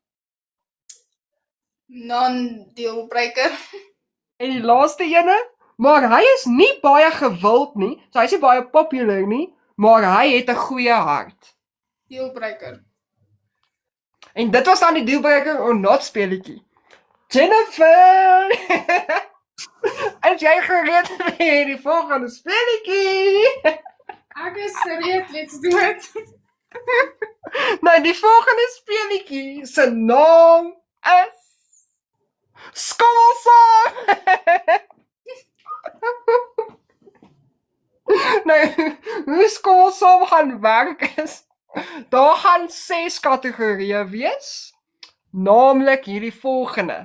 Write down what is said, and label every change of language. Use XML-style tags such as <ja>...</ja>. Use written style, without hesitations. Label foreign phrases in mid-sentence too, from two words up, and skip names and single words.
<af>Non-dealbreaker. En die laaste ene. Maar hy is nie baie gewild nie, so hy is nie baie populêr nie, maar hy het 'n goeie hart. Dealbreaker. En dit was dan die</af> <en>dealbreaker or not</en> <af>speletjie. Jennifer! Is jy gereed vir die volgende speletjie? Ek is gereed,</af> <en>let's do it.</en> <af>Nou, die volgende speletjie se naam is Skoolsaam! Nou, hoe skoolsaam gaan werk is, daar gaan 6 kategorieë wees, naamlik hierdie volgende.</af>